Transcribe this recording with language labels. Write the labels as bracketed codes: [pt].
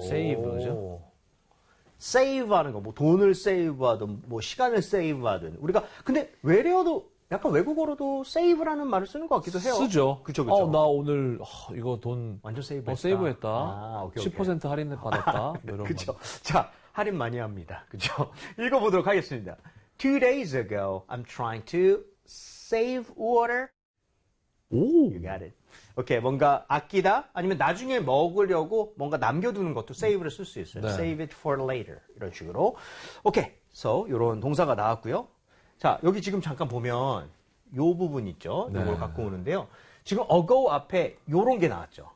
[ko] save죠. save 하는 거, 뭐 돈을 save 하든, 뭐 시간을 save 하든. 우리가, 근데 외래어도, 약간 외국어로도 save라는 말을 쓰는 것 같기도 해요. 쓰죠. 그쵸, 그쵸. 어, 나 오늘, 어, 이거 돈. 완전 save 했다. 어, save 했다. 아, 오케이. 10% 할인을 받았다. 그런 그쵸. 말. 자, 할인 많이 합니다. 그쵸. 읽어보도록 하겠습니다. [en] Two days ago, I'm trying to save water. You got it. [ko] 오케이, 뭔가 아끼다 아니면 나중에 먹으려고 뭔가 남겨두는 것도 save를 쓸 수 있어요. 네. [en] Save it for later [ko] 이런 식으로. 오케이, so 이런 동사가 나왔고요. 자, 여기 지금 잠깐 보면 요 부분 있죠. 네. 이걸 갖고 오는데요. 지금 ago 앞에 요런 게 나왔죠.